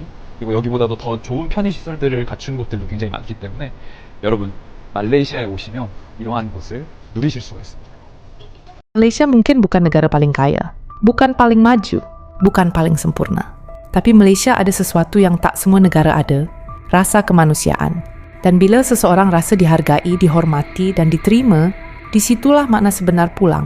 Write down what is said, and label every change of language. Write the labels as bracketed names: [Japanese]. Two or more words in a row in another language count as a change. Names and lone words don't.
[Korean] 그리고 여기보다도 더 좋은 편의시설들을 갖춘 곳들도 굉장히 많기 때문에 여러분 말레이시아에 오시면 이러한 곳을 누리실 수가 있습니다. [Malay] Malaysia mungkin bukan negara paling kaya, bukan paling maju, bukan paling sempurna. Tapi Malaysia ada sesuatu yang tak semua negara ada, rasa kemanusiaan. Dan bila seseorang rasa dihargai, dihormati, dan diterima, disitulah makna sebenar pulang.